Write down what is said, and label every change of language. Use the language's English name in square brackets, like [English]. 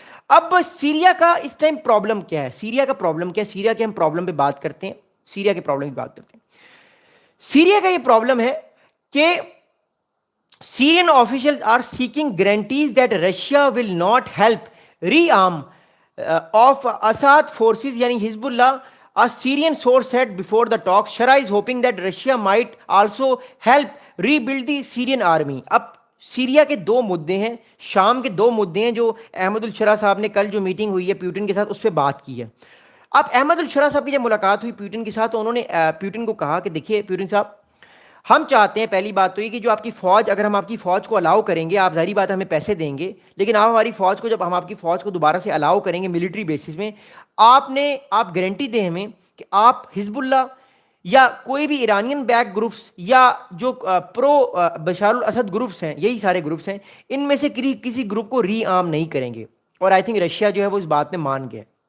[Urdu] اب سیریا کا اس time problem کیا ہے، سیریا کا پرابلم کیا ہے، سیریا کے ہم پرابلم پہ بات کرتے ہیں، سیریا کے پرابلم کی بات کرتے ہیں۔ سیریا کا یہ پرابلم ہے کہ [English] Syrian officials are seeking guarantees that Russia will not help rearm of Assad forces, [Urdu] yani Hezbollah. [English] A Syrian source said before the talks, Shara is hoping that Russia might also help rebuild the Syrian army. [Urdu] اب Syria کے دو مدعے ہیں، شام کے دو مدعے ہیں جو احمد الشرا صاحب نے کل جو میٹنگ ہوئی ہے پیوٹن کے ساتھ اس پہ بات کی ہے۔ اب احمد الشرا صاحب کی جب ملاقات ہوئی پیوٹن کے ساتھ تو انہوں نے پیوٹن کو کہا کہ دیکھیے پیوٹن صاحب، ہم چاہتے ہیں، پہلی بات تو یہ کہ جو آپ کی فوج، اگر ہم آپ کی فوج کو الاؤ کریں گے، آپ ظاہری بات ہے ہمیں پیسے دیں گے، لیکن آپ ہماری فوج کو، جب ہم آپ کی فوج کو دوبارہ سے الاؤ کریں گے ملٹری بیسس میں، آپ گارنٹی دیں ہمیں کہ آپ حزب اللہ یا کوئی بھی ایرانین بیک گروپس یا جو پرو بشار الاسد گروپس ہیں، یہی سارے گروپس ہیں، ان میں سے کسی گروپ کو ری آرم نہیں کریں گے۔ اور [English] I think [Urdu] رشیا جو ہے وہ اس بات میں مان گیا۔